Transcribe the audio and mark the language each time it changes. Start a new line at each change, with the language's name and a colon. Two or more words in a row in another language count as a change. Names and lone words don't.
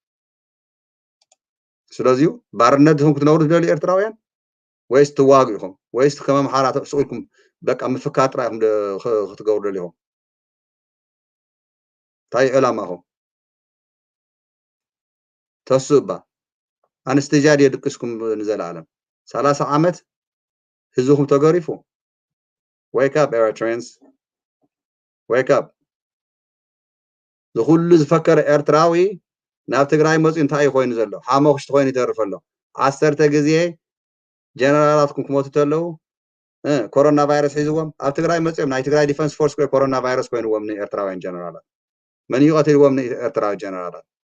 Tigrinya: ስለዚሁ ባርነትኩም ክትነብሩ ትደልዩ ኤርትራውያን ወይስ ትዋግኡ ኢኹም ወይስ ከም ኣምሓራ ተስኡልኩም በቃ ምፍካር ጥራይኩም ክትገብሩ ደልዩኹም እንታይ ዕላማኹም ተስኡ እባ ኣንስተጃድ የድቅስኩም ንዘለዓለም 30 ዓመት ህዝብኩም ተገሪፉ
English: wake up Eritreans wake up
Tigrinya: ዝኩሉ ዝፈከረ ኤርትራዊ ናብ ትግራይ መፅኡ እንታይ ኮይኑ ዘሎ ሓሞክሽቲ ኮይኑ ይተርፍ ኣሎ 10 ግዜ ጀነራላትኩም ክሞቱ ተለው ኮሮና ቫይረስ ሒዝዎም ኣብ ትግራይ መፅኦም ናይ ትግራይ ዲፌንስ ፎርስ ኮሮና ቫይረስ ኮይኑዎም ንኤርትራውያን ጀነራላት መን ይቀትልዎም ንኤርትራዊ ጀነራላት